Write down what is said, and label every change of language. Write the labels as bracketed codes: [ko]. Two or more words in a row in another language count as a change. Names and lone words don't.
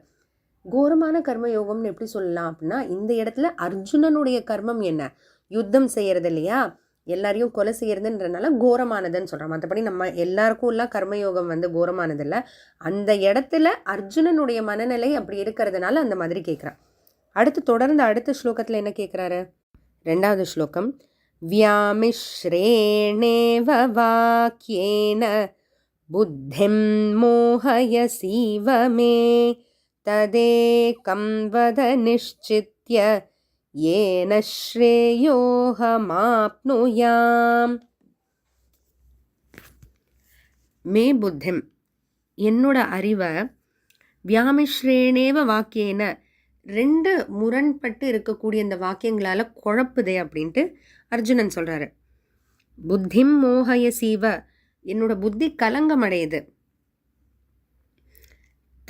[ta] கோரமான கர்மயோகம்னு எப்படி சொல்லலாம் அப்படின்னா, இந்த இடத்துல அர்ஜுனனுடைய கர்மம் என்ன, யுத்தம் செய்கிறது இல்லையா, எல்லாரையும் கொலை செய்யறதுன்றனால கோரமானதுன்னு சொல்கிறோம். மற்றபடி நம்ம எல்லாருக்கும் எல்லாம் கர்மயோகம் கோரமானதில்லை. அந்த இடத்துல அர்ஜுனனுடைய மனநிலை அப்படி இருக்கிறதுனால அந்த மாதிரி கேட்குறான். அடுத்து தொடர்ந்து அடுத்த ஸ்லோகத்தில் என்ன கேட்குறாரு, 2வது ஸ்லோகம். [sa] व्यामिश्रेणेव वाक्येन बुद्धिं मोहयसीव मे तदेकं वद निश्चित्य येन श्रेयोऽहमाप्नुयाम्. मे बुद्धिम्, [ta] என்னோட அறிவை, [sa] व्यामिश्रेणेव वाक्येन [ta] 2 முரண்பட்டு இருக்கக்கூடிய இந்த வாக்கியங்களால் குழப்புதே அப்படின்ட்டு அர்ஜுனன் சொல்கிறாரு. [sa] बुद्धिं मोहयसीव, [ta] என்னோட புத்தி கலங்கம் அடையுது.